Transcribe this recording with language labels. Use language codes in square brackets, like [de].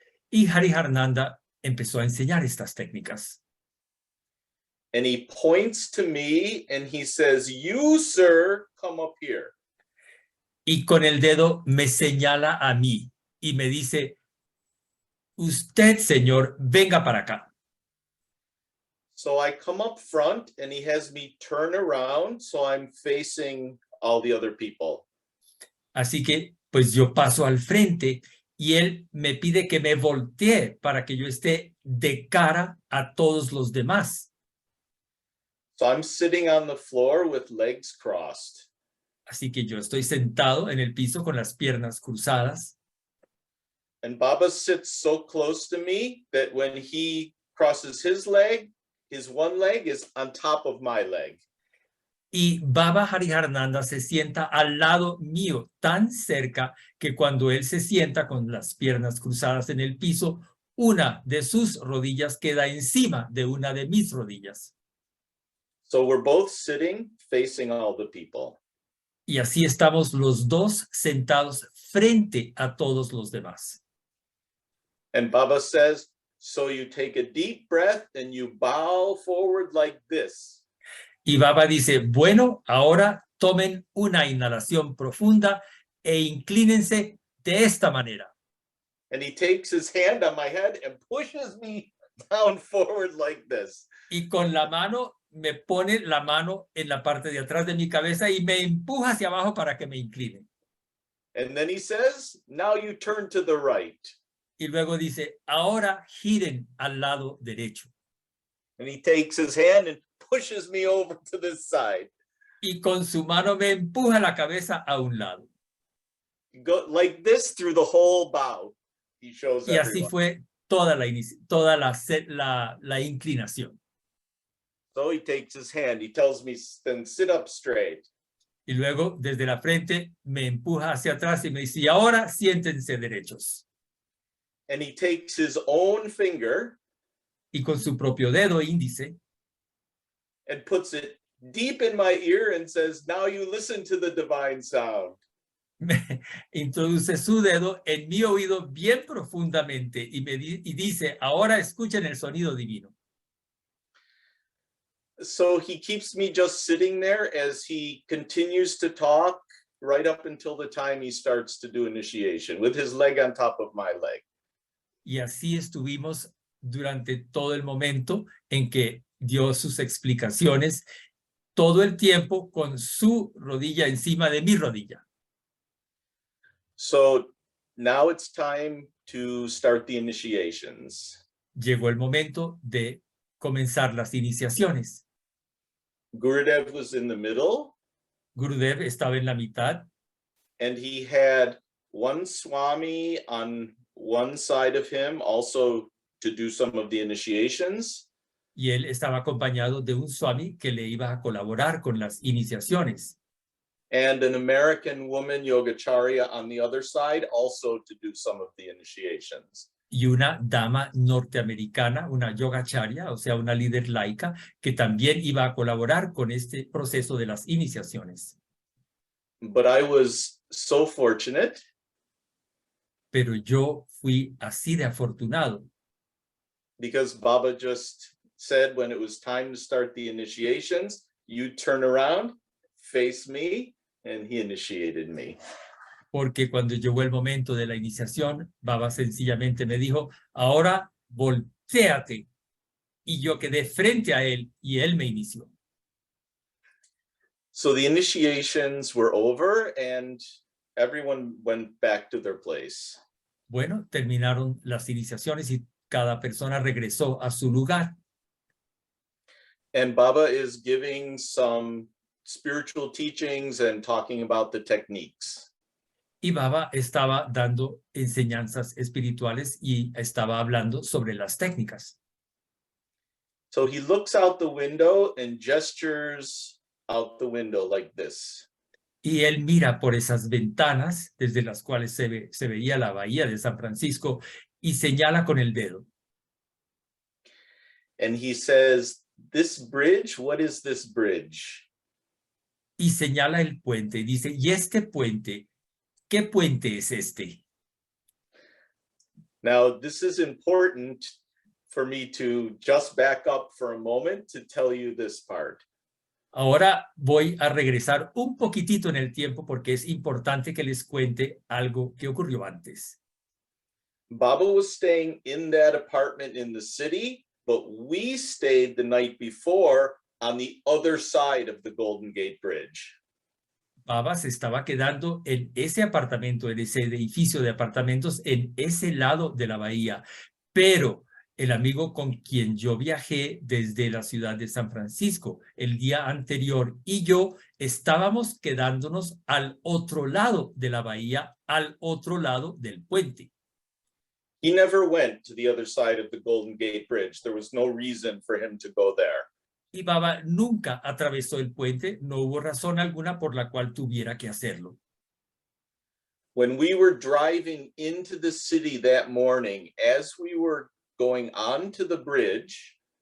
[es] Y Hariharananda empezó a enseñar estas técnicas. [en] And he points to me and he says, you, sir, come up here. [es] Y con el dedo me señala a mí y me dice, usted, señor, venga para acá. [en] So I come up front and he has me turn around so I'm facing all the other people. [es] Así que pues yo paso al frente y él me pide que me voltee para que yo esté de cara a todos los demás. [en] So I'm sitting on the floor with legs crossed. [es] Así que yo estoy sentado en el piso con las piernas cruzadas. [en] And Baba sits so close to me that when he crosses his leg, his one leg is on top of my leg. [es] Y Baba Hariharananda se sienta al lado mío, tan cerca que cuando él se sienta con las piernas cruzadas en el piso, una de sus rodillas queda encima de una de mis rodillas. [en] So we're both sitting facing all the people. [es] Y así estamos los dos sentados frente a todos los demás. [en] And Baba says, so you take a deep breath and you bow forward like this. [es] Y Baba dice, bueno, ahora tomen una inhalación profunda e inclínense de esta manera. [en] And he takes his hand on my head and pushes me down forward like this. [es] Y con la mano, me pone la mano en la parte de atrás de mi cabeza y me empuja hacia abajo para que me incline. [en] And then he says, now you turn to the right. [es] Y luego dice, ahora giren al lado derecho. [en] And he takes his hand and pushes me over to this side. [es] Y con su mano me empuja la cabeza a un lado. [en] Go like this through the whole bow. He shows [es] Y así [en] everyone. [es] fue toda la inclinación. [en] So he takes his hand. He tells me, then sit up straight. [es] Y luego desde la frente me empuja hacia atrás y me dice, y ahora siéntense derechos. [en] And he takes his own finger [es] Y con su propio dedo índice [en] and puts it deep in my ear and says, now you listen to the divine sound. [es] me introduce su dedo en mi oído bien profundamente y dice, ahora escuchen el sonido divino. [en] So he keeps me just sitting there as he continues to talk right up until the time he starts to do initiation with his leg on top of my leg. [es] Y así estuvimos durante todo el momento en que dio sus explicaciones, todo el tiempo con su rodilla encima de mi rodilla. [en] So now it's time to start the initiations. [es] Llegó el momento de comenzar las iniciaciones. [en] Gurudev was in the middle, [es] Gurudev estaba en la mitad [en] and he had one Swami on one side of him also to do some of the initiations. [es] y él estaba acompañado de un swami que le iba a colaborar con las iniciaciones. [en] And an American woman, Yogacharya, on the other side, also to do some of the initiations. [es] Y una dama norteamericana, una Yogacharya, o sea, una líder laica, que también iba a colaborar con este proceso de las iniciaciones. [en] But I was so fortunate [es] Pero yo fui así de afortunado, [en] because Baba just said when it was time to start the initiations, you turn around, face me, and he initiated me. [es] porque cuando llegó el momento de la iniciación, Baba sencillamente me dijo, ahora voltéate. Y yo quedé frente a él y él me inició. [en] So the initiations were over and everyone went back to their place. [es] Bueno, terminaron las iniciaciones y cada persona regresó a su lugar. [en] And Baba is giving some spiritual teachings and talking about the techniques. [es] Y Baba estaba dando enseñanzas espirituales y estaba hablando sobre las técnicas. [en] So he looks out the window and gestures out the window like this. [es] Y él mira por esas ventanas desde las cuales se veía la bahía de San Francisco y señala con el dedo. [en] And he says, this bridge, what is this bridge? [es] Y señala el puente y dice, ¿y este puente? ¿Qué puente es este? [en] Now, this is important for me to just back up for a moment to tell you this part. [es] Ahora voy a regresar un poquitito en el tiempo porque es importante que les cuente algo que ocurrió antes. [en] Baba was staying in that apartment in the city but we stayed the night before on the other side of the Golden Gate Bridge. [es] Baba se estaba quedando en ese apartamento, en ese edificio de apartamentos, en ese lado de la bahía. Pero el amigo con quien yo viajé desde la ciudad de San Francisco el día anterior y yo estábamos quedándonos al otro lado de la bahía, al otro lado del puente. [en] He never went to the other side of the Golden Gate Bridge. There was no reason for him to go there. [es] Y Baba nunca atravesó el puente, no hubo razón alguna por la cual tuviera que hacerlo. [en] When we were driving into the city that morning, as we were going onto the bridge,